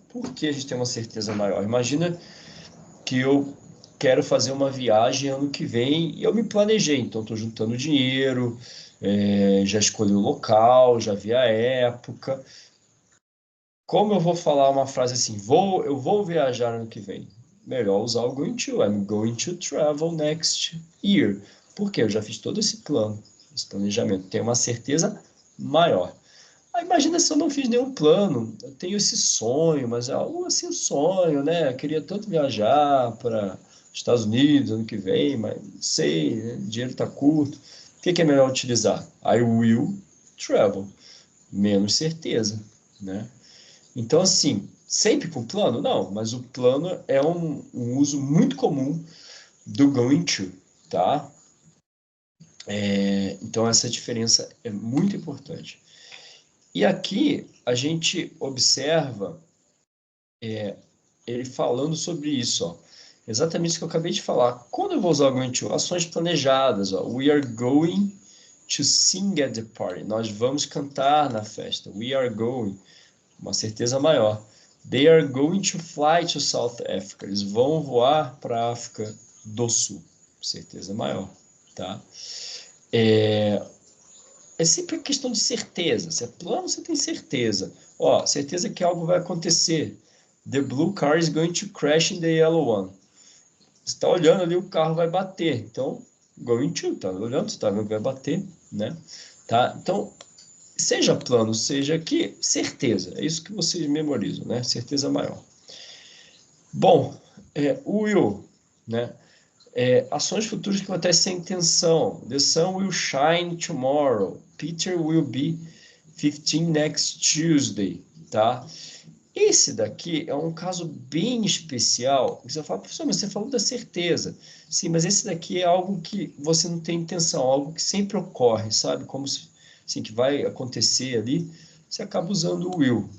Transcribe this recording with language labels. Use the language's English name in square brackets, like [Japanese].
[Portuguese] Por que a gente tem uma certeza maior? Imagina que eu quero fazer uma viagem ano que vem e eu me planejei, então estou juntando dinheiro, já escolhi o local, já vi a época. Como eu vou falar uma frase assim, eu vou viajar ano que vem? Melhor usar o going to. [English] I'm going to travel next year. [Portuguese] Porque eu já fiz todo esse plano, esse planejamento. Tenho uma certeza maior. Aí imagina se eu não fiz nenhum plano. Eu tenho esse sonho, mas é algo assim, um sonho, né? Eu queria tanto viajar para Estados Unidos ano que vem, mas não sei, né? O dinheiro está curto. O que é melhor utilizar? [English] I will travel. [Portuguese] Menos certeza, né? Então, assim, sempre com plano? Não, mas o plano é um uso muito comum do going to, tá? Então, essa diferença é muito importante. E aqui a gente observa ele falando sobre isso, ó. Exatamente isso que eu acabei de falar. Quando eu vou usar o going to? Ações planejadas, ó. [English] We are going to sing at the party. [Portuguese] Nós vamos cantar na festa. [English] We are going. [Portuguese] Uma certeza maior. [English] They are going to fly to South Africa. [Portuguese] Eles vão voar para a África do Sul. Certeza maior, tá? É sempre questão de certeza. Se é plano, você tem certeza. Ó, certeza que algo vai acontecer. [English] The blue car is going to crash in the yellow one. [Portuguese] Você está olhando ali, o carro vai bater. Então, going to, tá olhando, você está vendo que vai bater, né? Tá? Então, seja plano, seja aqui, certeza. É isso que vocês memorizam, né? Certeza maior. Bom, will, né? Ações futuras que acontecem sem intenção. [English] The sun will shine tomorrow. Peter will be 15 next Tuesday, tá? [Portuguese] Esse daqui é um caso bem especial. Você fala, professor, mas você falou da certeza. Sim, mas esse daqui é algo que você não tem intenção, algo que sempre ocorre, sabe? Como se, assim, que vai acontecer ali, você acaba usando o will.